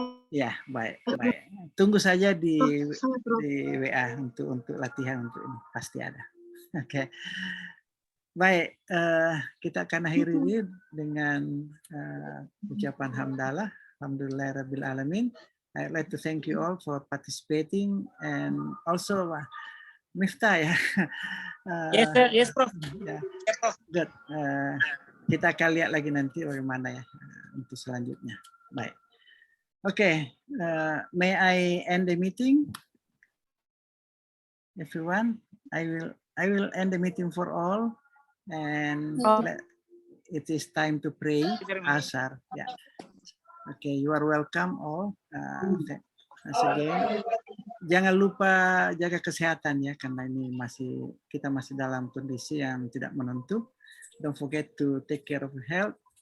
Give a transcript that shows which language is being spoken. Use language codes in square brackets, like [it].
[id] Ya, baik. Tunggu saja di WA untuk latihan untuk ini, pasti ada. Oke. Baik, kita akan akhiri ini dengan ucapan hamdalah. [ar] Alhamdulillahirabbil alamin. [en] I'd like to thank you all for participating and also Miftah ya. Yes, sir. Yes, Prof. Ya. Good. [id] Kita akan lihat lagi nanti bagaimana ya untuk selanjutnya. Baik. [en] Okay. May I end the meeting? Everyone, I will end the meeting for all, and it is time to pray Ashar. Yeah. Okay, you are welcome all. Once again, [id] jangan lupa jaga kesehatan ya, karena ini kita masih dalam kondisi yang tidak menentu. [en] Don't forget to take care of your health.